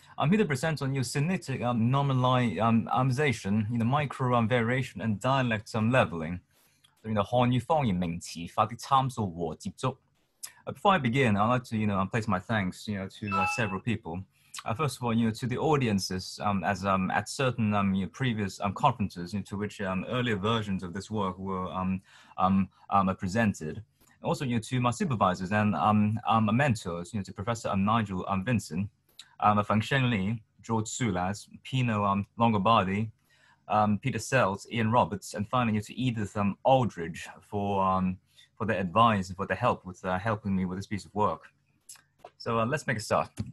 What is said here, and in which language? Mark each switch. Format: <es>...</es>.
<en>I'm here to present on your Sinitic nominalisation, microvariation and dialect leveling.</en> <zh>So, 漢語方言名詞化的參數和接觸.</zh> <en>Before I begin, I'd like to, place my thanks, to several people. First of all, to the audiences, as at certain previous conferences to which earlier versions of this work were presented. Also, to my supervisors and mentors, to Professor Nigel Vincent, Feng Shenli, George Sulas, Pino Longobardi, Peter Sells, Ian Roberts, and finally to Edith Aldridge for their advice and for their help with helping me with this piece of work. So let's make a start.</en>